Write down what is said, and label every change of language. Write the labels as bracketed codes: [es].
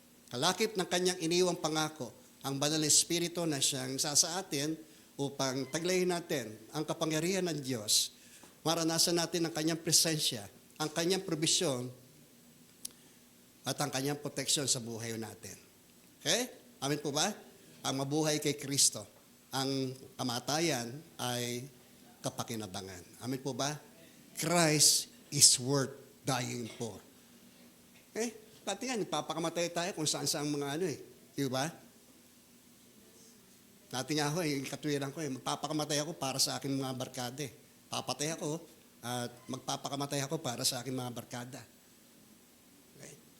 [tl] Kalakip ng kanyang iniwang pangako, ang Banal na Espiritu na siyang sa atin, upang taglayin natin ang kapangyarihan ng Diyos, maranasan natin ang kanyang presensya, ang kanyang probisyon, at ang kanyang proteksyon sa buhay natin. Okay? Amen po ba? Ang mabuhay kay Kristo ang kamatayan ay kapakinabangan. Amen po ba? [en] Christ is worth dying for. [tl] Pati nga, nagpapakamatay tayo kung saan-saan mga Di ba? Dati nga ako, katwiran ko, magpapakamatay ako para sa aking mga barkada. Papatay ako at magpapakamatay ako para sa aking mga barkada. Okay?